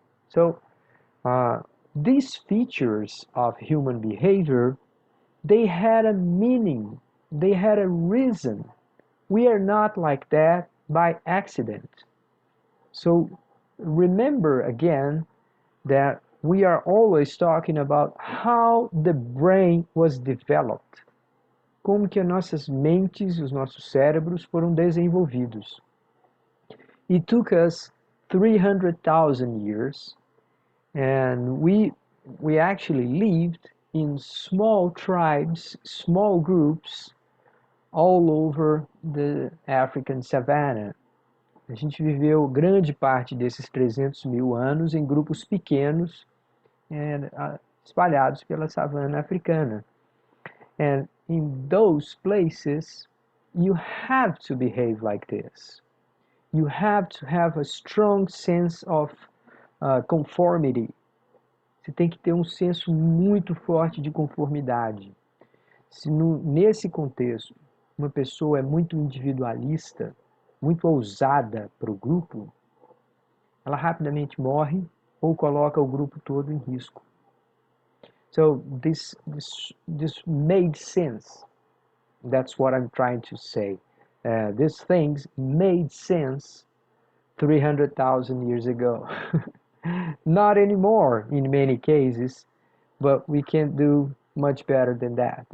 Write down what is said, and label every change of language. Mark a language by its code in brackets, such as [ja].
[en] So these features of human behavior, they had a meaning, they had a reason. We are not like that by accident. So remember again that we are always talking about how the brain was developed. [pt] Como que as nossas mentes, os nossos cérebros foram desenvolvidos. [en] It took us 300,000 years, and we actually lived in small tribes, small groups all over the African savanna. [pt] A gente viveu grande parte desses 300 mil anos em grupos pequenos, espalhados pela savana africana. [en] And in those places, you have to behave like this. You have to have a strong sense of conformity. [pt] Você tem que ter um senso muito forte de conformidade. Se nesse contexto uma pessoa é muito individualista, muito ousada para o grupo, ela rapidamente morre ou coloca o grupo todo em risco. [en] So this made sense. That's what I'm trying to say. These things made sense 300,000 years ago. Not anymore in many cases, but we can't do much better than that.